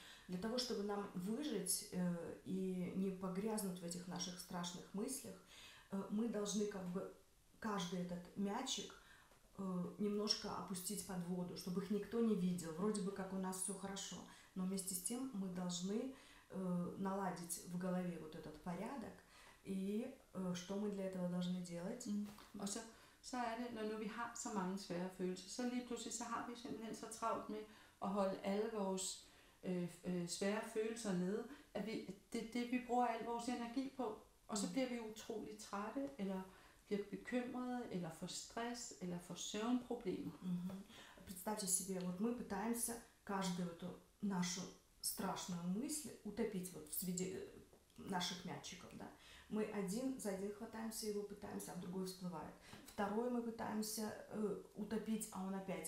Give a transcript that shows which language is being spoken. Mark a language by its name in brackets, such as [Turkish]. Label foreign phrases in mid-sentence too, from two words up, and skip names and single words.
[Russian] Для того, чтобы нам выжить и не погрязнуть в этих наших страшных мыслях, мы должны как бы каждый этот мячик немножко опустить под воду, чтобы их никто не видел. Вроде бы как у нас все хорошо, но вместе с тем мы должны наладить в голове вот этот порядок. И что мы для этого должны делать? [Danish] Og så er det, når nu vi har så mange svære følelser, så lige pludselig så har vi simpelthen så travlt med at holde alle vores svære følelser nede, at det er det, vi bruger al vores energi på. Og så bliver vi utroligt trætte, eller bliver bekymrede, eller får stress, eller får søvnproblemer. [Russian] Представьте себе, вот мы пытаемся каждую эту нашу страшную мысль утопить вот в виде наших мячиков, да. Мы один за один хватаемся его, пытаемся, а другой всплывает. Второй мы пытаемся утопить, а он опять.